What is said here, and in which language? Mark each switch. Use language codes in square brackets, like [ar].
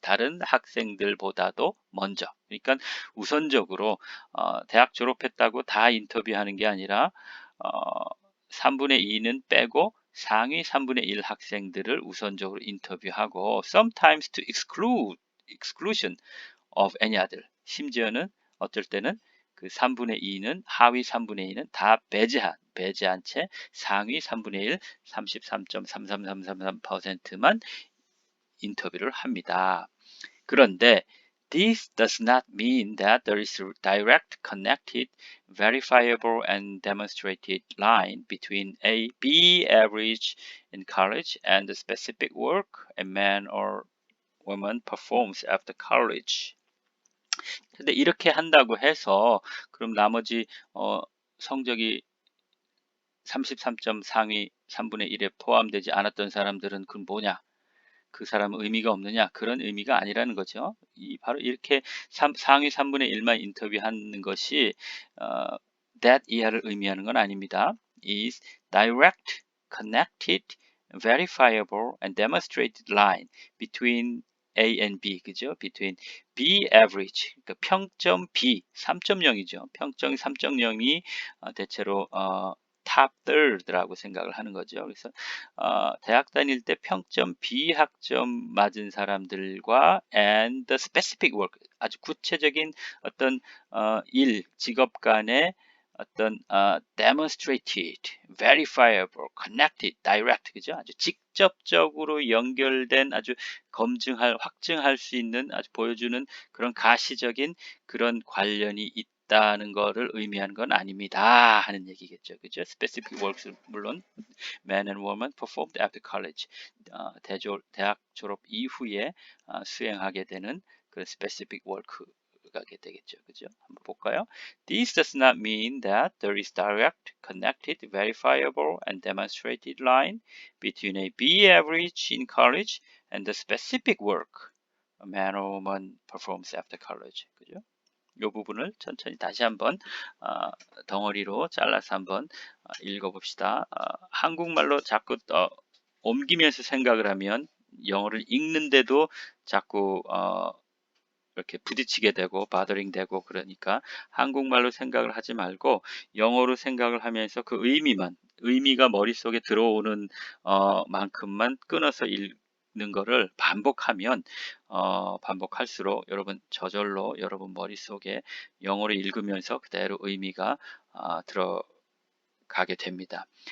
[ko] 다른 학생들보다도 먼저. 그러니까 우선적으로 대학 졸업했다고 다 인터뷰하는 게 아니라 3분의 2는 빼고 상위 3분의 1 학생들을 우선적으로 인터뷰하고 [en] sometimes to exclusion of any other. [ko] 심지어는 어쩔 때는 그 3분의 2는 하위 3분의 2는 다 배제한 채 상위 3분의 1 33.33333%만 인터뷰를 합니다. 그런데 [en] this does not mean that there is a direct, connected, verifiable, and demonstrated line between a B average in college and the specific work a man or woman performs after college. [ko] 근데 이렇게 한다고 해서 그럼 나머지 성적이 33점 상위 3분의 1에 포함되지 않았던 사람들은 그럼 뭐냐? 그 사람은 의미가 없느냐? 그런 의미가 아니라는 거죠. 바로 이렇게 상위 3분의 1만 인터뷰하는 것이 that 이하를 의미하는 건 아닙니다. [en] is direct, connected, verifiable, and demonstrated line between A and B, [ko] 그죠? [en] between B average, [ko] 그러니까 평점 B 3.0이죠. 평점이 3.0이 대체로 [en] top third [ko] 라고 생각을 하는 거죠. 그래서 대학 다닐 때 평점 B 학점 맞은 사람들과 [en] and the specific work, [ko] 아주 구체적인 어떤 직업 간의 어떤 [en] demonstrated, verifiable, connected, direct, [ko] 그죠? 아주 직접적으로 연결된 아주 확증할 수 있는 아주 보여주는 그런 가시적인 그런 관련이 있다는 거를 의미하는 건 아닙니다 하는 얘기겠죠. 그죠? [en] specific works [ko] 물론 [en] man and woman performed after college. [ko] 대학 졸업 이후에 수행하게 되는 그런 [en] specific work [ko] 가 되겠죠. 그죠? 한번 볼까요? [en] This does not mean that there is direct, connected, verifiable, and demonstrated line between a B average in college and the specific work a man or woman performs after college. [ko] 그죠? 이 부분을 천천히 다시 한번 덩어리로 잘라서 한번 읽어봅시다. 한국말로 자꾸 옮기면서 생각을 하면 영어를 읽는데도 자꾸 이렇게 부딪히게 되고 바더링 되고 그러니까 한국말로 생각을 하지 말고 영어로 생각을 하면서 그 의미가 머릿속에 들어오는 만큼만 끊어서 읽는 거를 반복하면 반복할수록 여러분 저절로 여러분 머릿속에 영어를 읽으면서 그대로 의미가 들어가게 됩니다.